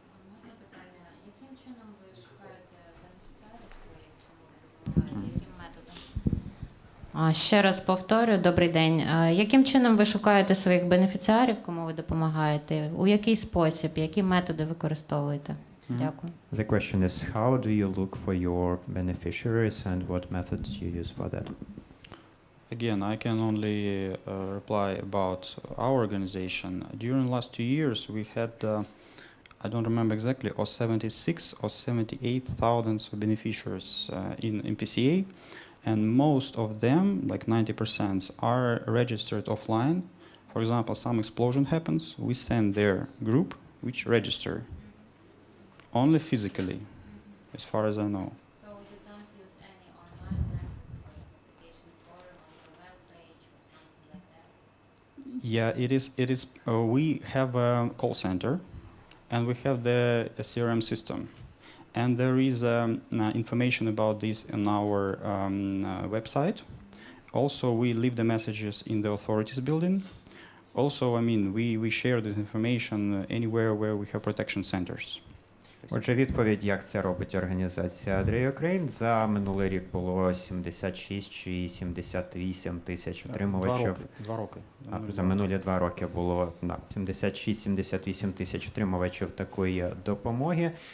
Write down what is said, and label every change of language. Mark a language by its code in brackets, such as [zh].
[uk] Можна питання, яким чином ви шукаєте бенефіціарів своїх, яким методом? Ще раз повторю, добрий день. Яким чином ви шукаєте своїх бенефіціарів, кому ви допомагаєте? У який спосіб, які методи використовуєте? Дякую. [en] The question is, how do you look for your beneficiaries and what methods you use for that? Again, I can only reply about our organization. During the last 2 years, we had, I don't remember exactly, or 76 or 78,000 beneficiaries in MPCA, and most of them, like 90%, are registered offline. For example, some explosion happens, we send their group, which register, only physically, as far as I know. So you don't use any online methods or application forum on your web page or something like that? Yeah, it is. We have a call center, and we have the CRM system, and there is information about this in our website. Also, we leave the messages in the authorities building. Also, I mean, we share this information anywhere where we have protection centers. [uk] Отже, відповідь, як це робить організація Четвертий Координаційний. За минулий рік було 76 чи 78 тисяч отримувачів. 2 роки. За минулі 2 роки було 76-78 тисяч отримувачів такої допомоги.